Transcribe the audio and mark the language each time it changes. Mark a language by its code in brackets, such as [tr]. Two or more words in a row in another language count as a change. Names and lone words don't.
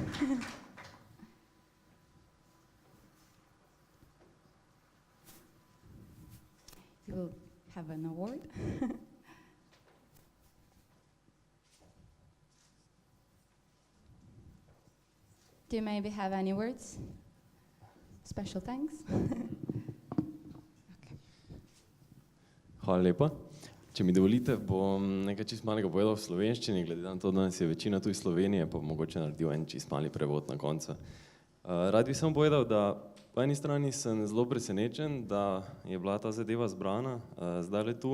[en] You will have an award. Do you maybe have any words? Special thanks. [sl] Hvala lepa. Če mi dovolite, bom nekaj čist malega povedal v slovenščini, glede na to, da nas je večina tu iz Slovenije, pa mogoče naredil en čist mali prevod na koncu. Rad bi samo povedal, da po eni strani sem zelo presenečen, da je bila ta zadeva zbrana zdajle tu.